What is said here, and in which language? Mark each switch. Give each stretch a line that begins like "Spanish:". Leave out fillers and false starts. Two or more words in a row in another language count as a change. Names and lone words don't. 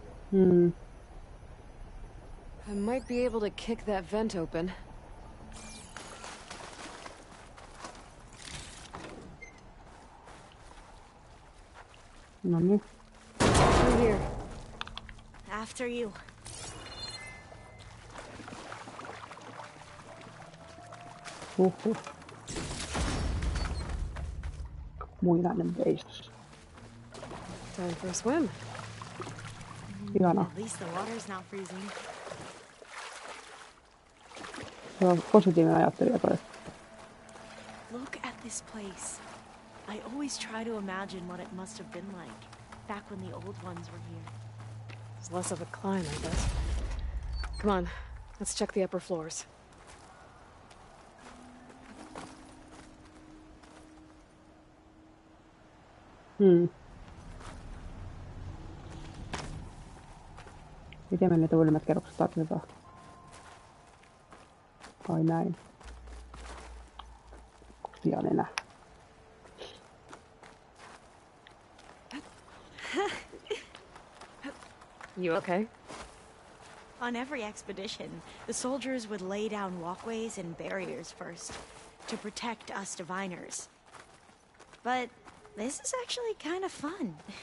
English: I might be able to kick that vent open.
Finnish: No niin.
English: Through here. After you. Huhhuh.
Finnish: Muinainen veistos.
English: Time for a swim.
Finnish: Ihana.
English: At least the water's not freezing.
Finnish: Se on positiivinen ajattelija toi.
English: Look at this place. I always try to imagine what it must have been like back when the old ones were here. It's less of a climb, I guess. Come on, let's check the upper floors.
Finnish: Miten me niitä ylimmät kerrokset tarvitaan? Ai näin. Pian enää.
English: You okay? On every expedition, the soldiers would lay down walkways and barriers first to protect us diviners. But this is actually kind of fun.